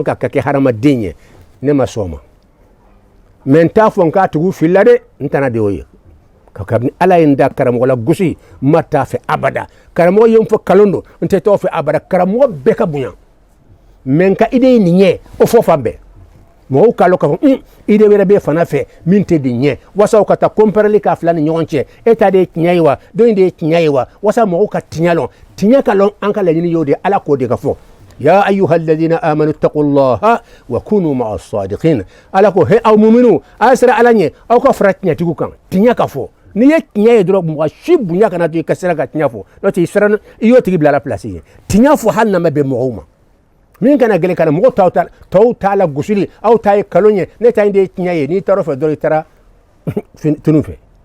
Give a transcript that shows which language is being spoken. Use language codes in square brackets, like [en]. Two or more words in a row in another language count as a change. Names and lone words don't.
[bm] kan ka kɛ hadamaden ye ne ma sɔn o ma mais n t'a fɔ n k'a tigiw filila dɛ n tɛna de o ye kabini Ala ye n da karamɔgɔ la gosi n ma t'a fɛ abada karamɔgɔ ye n fɔ kalon don n tɛ t'o fɛ abada karamɔgɔ bɛɛ ka bonya mais n ka idée ye nin ɲɛ o fɔ fan bɛɛ mɔgɔw k'a lɔn k'a fɔ idée wɛrɛ b'e fana fɛ min tɛ nin ɲɛ walasa u ka taa comparer k'a fila ni ɲɔgɔn cɛ e ta de ye tiɲɛ ye wa dɔ in de ye tiɲɛ ye wa walasa mɔgɔw ka tiɲɛ lɔn tiɲɛ ka lɔn an ka laɲini y'o de Ala k'o de ka fɔ [ar] يا أيها الذين آمنوا اتقوا الله وكونوا مع الصادقين [bm] Ala ko he aw mu'minu a sera Ala ɲɛ aw ka fara tiɲɛtigiw kan tiɲɛ ka fɔ n'i ye tiɲɛ ye dɔrɔn mɔgɔ si bonya kana to i ka sira ka tiɲɛ fɔ n'o tɛ i y'o tigi bila a [fr] la place [bm] ye tiɲɛ fɔ hali n'a ma bɛn mɔgɔw ma min kana gɛlɛn kana mɔgɔw tɔw t'a la gosili aw ta ye kalon ye ne ta in de ye tiɲɛ ye n'i taara o fɛ dɔrɔn i taara tunun fɛ